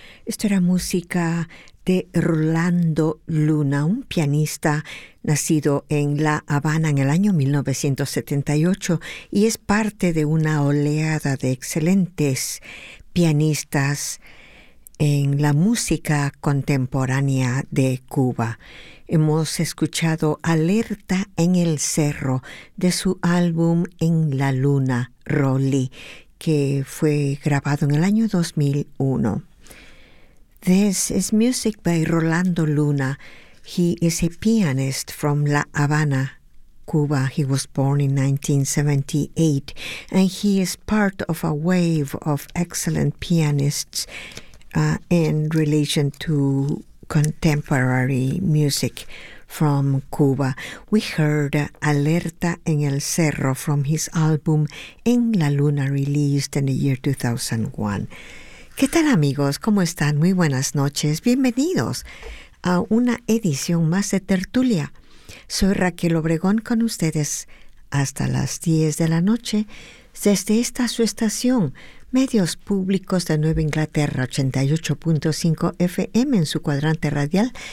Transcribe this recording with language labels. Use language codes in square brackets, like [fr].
[es] Esto era música de Rolando Luna, un pianista nacido en La Habana en el año 1978 y es parte de una oleada de excelentes pianistas en la música contemporánea de Cuba. Hemos escuchado Alerta en el Cerro de su álbum En la Luna, Rolly, que fue grabado en el año 2001. [en] This is music by Rolando Luna. He is a pianist from La Habana, Cuba. He was born in 1978, and he is part of a wave of excellent pianists in relation to contemporary music from Cuba. We heard Alerta en el Cerro from his album En la Luna, released in the year 2001. [es] ¿Qué tal, amigos? ¿Cómo están? Muy buenas noches. Bienvenidos a una edición más de Tertulia. Soy Raquel Obregón con ustedes hasta las 10 de la noche desde esta su estación, Medios Públicos de Nueva Inglaterra, 88.5 FM en su cuadrante radial.